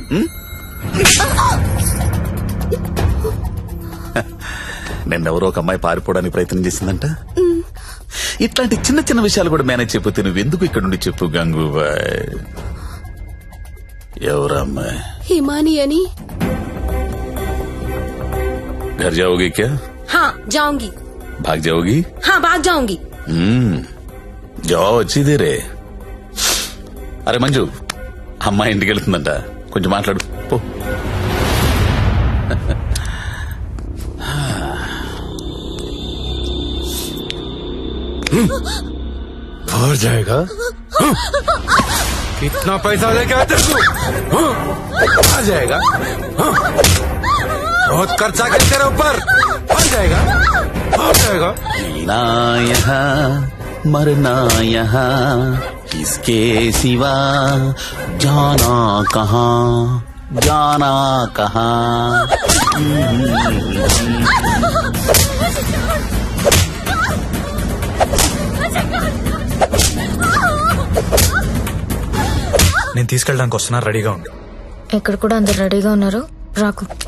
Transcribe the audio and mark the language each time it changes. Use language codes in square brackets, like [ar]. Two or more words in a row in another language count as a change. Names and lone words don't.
[te] నిన్నెవరో ఒక అమ్మాయి పారిపోవడానికి ప్రయత్నం చేసిందంట. ఇట్లాంటి చిన్న చిన్న విషయాలు కూడా మేనేజ్ చెప్పితే నువ్వెందుకు ఇక్కడ నుండి చెప్పు గంగుబాయ్. ఎవరా అమ్మాయి? హిమాని అని. [hi] घर जाओगी क्या? हाँ जाऊंगी. भाग जाओगी? हाँ भाग जाऊंगी. जाओ अच्छी देर है. [te] అరే మంజు, అమ్మాయి ఇంటికి వెళ్తుందంట, కొంచెం మాట్లాడు పో. [hi] और जाएगा? कितना पैसा लेके आते तू? आ जाएगा? बहुत खर्चा कर तेरे ऊपर. आ जाएगा? आ जाएगा? जीना यहाँ मरना यहाँ, इसके सिवा जाना कहाँ, जाना कहाँ. [te] నేను తీసుకెళ్ళడానికి వస్తున్నా, రెడీగా ఉండు. ఇక్కడ కూడా అందరు రెడీగా ఉన్నారు, రాకు.